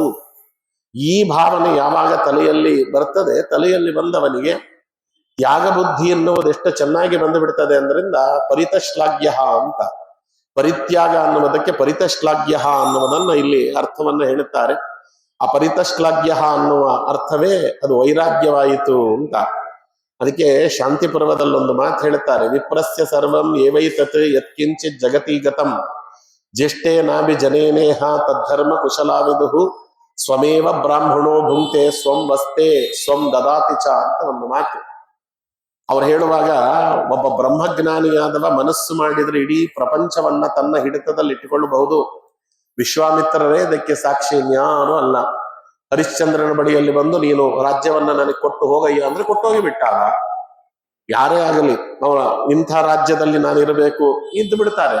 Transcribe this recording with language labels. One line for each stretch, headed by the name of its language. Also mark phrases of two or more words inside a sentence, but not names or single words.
Kannada: ಈ ಭಾವನೆ ಯಾವಾಗ ತಲೆಯಲ್ಲಿ ಬರ್ತದೆ, ತಲೆಯಲ್ಲಿ ಬಂದವನಿಗೆ ತ್ಯಾಗ ಬುದ್ಧಿ ಎನ್ನುವುದು ಎಷ್ಟು ಚೆನ್ನಾಗಿ ಬಂದು ಬಿಡ್ತದೆ ಅಂದ್ರಿಂದ ಪರಿತಶ್ಲಾಘ್ಯ ಅಂತ. ಪರಿತ್ಯಾಗ ಅನ್ನುವುದಕ್ಕೆ ಪರಿತಶ್ಲಾಘ್ಯ ಅನ್ನುವುದನ್ನ ಇಲ್ಲಿ ಅರ್ಥವನ್ನ ಹೇಳುತ್ತಾರೆ. ಆ ಪರಿತಶ್ಲಾಘ್ಯ ಅನ್ನುವ ಅರ್ಥವೇ ಅದು ವೈರಾಗ್ಯವಾಯಿತು ಅಂತ. ಅದಕ್ಕೆ ಶಾಂತಿ ಪರ್ವದಲ್ಲೊಂದು ಮಾತು ಹೇಳುತ್ತಾರೆ,
Sanskrit: ವಿಪ್ರಸ್ಯ ಸರ್ವಂ ಏವೈತತ್ ಯತ್ಕಿಂಚಿತ್ ಜಗತೀಗತಂ ಜ್ಯೇಷ್ಠೇ ನಾಭಿ ಜನೇನೇಹ ತದ್ಧರ್ಮ ಕುಶಲಾವಿದುಹು ಸ್ವಮೇವ ಬ್ರಾಹ್ಮಣೋ ಭುಂಕ್ತೆ ಸ್ವಂ ವಸ್ತೆ ಸ್ವಂ ದದಾತಿ ಚ
Kannada: ಅಂತ ಒಂದು ಮಾತು. ಅವ್ರು ಹೇಳುವಾಗ, ಒಬ್ಬ ಬ್ರಹ್ಮಜ್ಞಾನಿಯಾದವ ಮನಸ್ಸು ಮಾಡಿದ್ರೆ ಇಡೀ ಪ್ರಪಂಚವನ್ನ ತನ್ನ ಹಿಡಿತದಲ್ಲಿ ಇಟ್ಟುಕೊಳ್ಳಬಹುದು. ವಿಶ್ವಾಮಿತ್ರರೇ ಇದಕ್ಕೆ ಸಾಕ್ಷಿ, ಇನ್ಯಾರು ಅಲ್ಲ. ಹರಿಶ್ಚಂದ್ರನ ಬಳಿಯಲ್ಲಿ ಬಂದು ನೀನು ರಾಜ್ಯವನ್ನ ನನಗೆ ಕೊಟ್ಟು ಹೋಗಯ್ಯ ಅಂದ್ರೆ ಕೊಟ್ಟೋಗಿ ಬಿಟ್ಟಾಗ, ಯಾರೇ ಆಗಲಿ ಅವರ ಇಂಥ ರಾಜ್ಯದಲ್ಲಿ ನಾನಿರಬೇಕು ಇದ್ದು ಬಿಡ್ತಾರೆ.